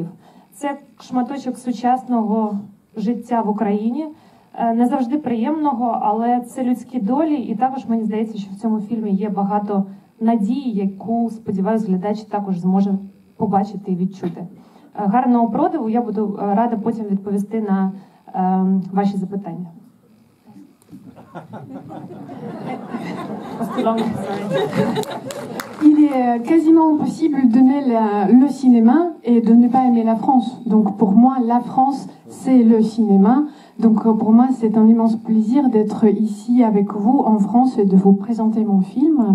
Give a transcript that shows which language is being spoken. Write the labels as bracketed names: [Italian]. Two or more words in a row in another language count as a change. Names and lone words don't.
[Ukrainian] Це шматочок сучасного життя в Україні, не завжди приємного, але це людські долі, і також мені здається, що в цьому фільмі є багато надії, яку, сподіваюся, глядач також зможе побачити і відчути. Гарного продиву, я буду рада потім відповісти на ваші запитання. [French] Il est quasiment impossible d'aimer le cinéma et de ne pas aimer la France. Donc pour moi, la France, c'est le cinéma. Donc pour moi, c'est un immense plaisir d'être ici avec vous en France et de vous présenter mon film.